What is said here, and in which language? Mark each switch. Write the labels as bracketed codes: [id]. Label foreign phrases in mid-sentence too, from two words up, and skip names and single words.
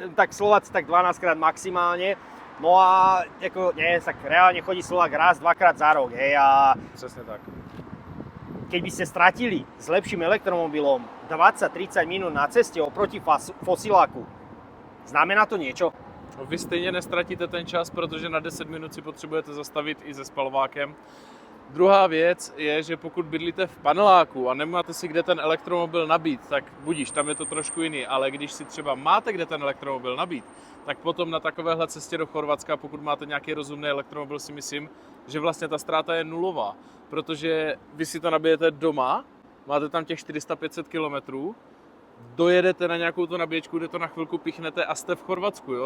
[sk] Tak Slováci tak 12 krát maximálne. No a ako, nie, tak reálne chodí Slovák raz, dvakrát za rok, hej, a [cs] Přesně tak. [sk] keď by ste stratili s lepším elektromobilom 20-30 minút na ceste oproti fosiláku, znamená to niečo? [cs] Vy stejně nestratíte ten čas, protože na 10 minut si potřebujete zastavit i se spalovákem. Druhá věc je, že pokud bydlíte v paneláku a nemáte si kde ten elektromobil nabít, tak budíš, tam je to trošku jiný, ale když si třeba máte kde ten elektromobil nabít, tak potom na takovéhle cestě do Chorvatska, pokud máte nějaký rozumný elektromobil, si myslím, že vlastně ta ztráta je nulová, protože vy si to nabijete doma, máte tam těch 400-500 km, dojedete na nějakou tu nabíječku, kde to na chvilku pichnete a jste v Chorvatsku, jo?